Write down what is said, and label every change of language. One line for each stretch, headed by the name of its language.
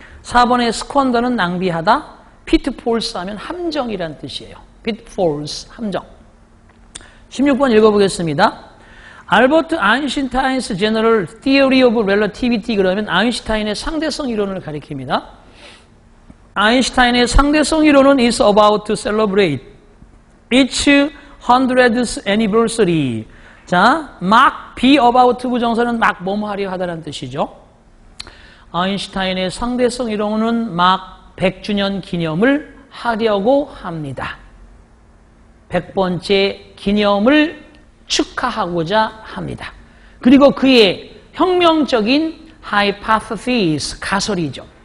Korean: 4번에 squander는 낭비하다. pitfalls 하면 함정이란 뜻이에요. pitfalls, 함정. 16번 읽어보겠습니다. 알버트 아인슈타인's General Theory of Relativity 그러면 아인슈타인의 상대성 이론을 가리킵니다. 아인슈타인의 상대성 이론은
English: is about to celebrate its 100th anniversary.
Korean: 자, 막 be about 부정사는 막 뭐뭐 하려 하다라는 뜻이죠. 아인슈타인의 상대성 이론은 막 100주년 기념을 하려고 합니다. 100번째 기념을 축하하고자 합니다. 그리고 그의 혁명적인
English: hypothesis,
Korean: 가설이죠.